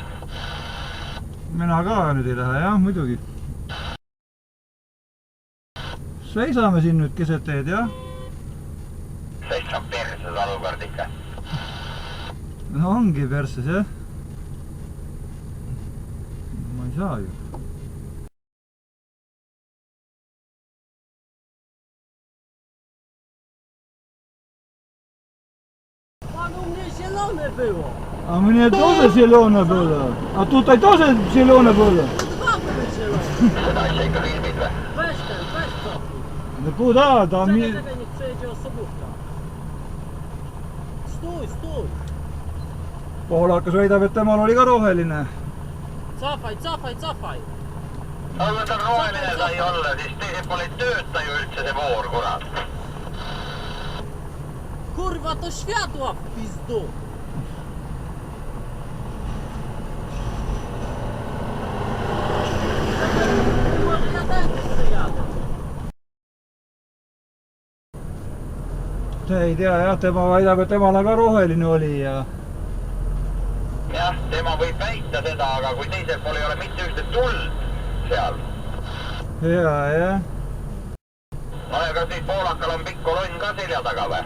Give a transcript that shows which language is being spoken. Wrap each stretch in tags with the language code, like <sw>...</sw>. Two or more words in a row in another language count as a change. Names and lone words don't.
<et>Mina ka nüüd ei lähe, jah, muidugi. Seisame siin nüüd keset teed, jah? Seisab perses alukord ikka. No ongi perses, jah? Ma ei saa ju.</et> <pl>Panu mnie zielone było. A mnie тоже zielone było. A tutaj тоже zielone było. Dwa były zielone.</pl> <et>Seda asja ikka filmid või?</et> <pl>Weź to.</pl> <et>No kuda, ta mi...</et> <pl>Czekaj, niech przejedzie osobówka. Stój.</pl> <et>Poolakas väidab, et temal oli ka roheline.</et> <pl>Cofaj.</pl> <et>Aga ta roheline sai olla, siis teised pool ei tööta ju üldse see voor, kurat.</et> <pl>Kurwa, to światła w pizdu. Może ja tędy przyjadę.</pl> <et>Ei tea, jah, tema väidab, et temal ka roheline oli ja... Jah, tema võib väita seda, aga kui teisel pool ei ole mitte ühte tuld seal. Ja. Aga siis poolakal on pikk kolonn ka selja taga või?</et>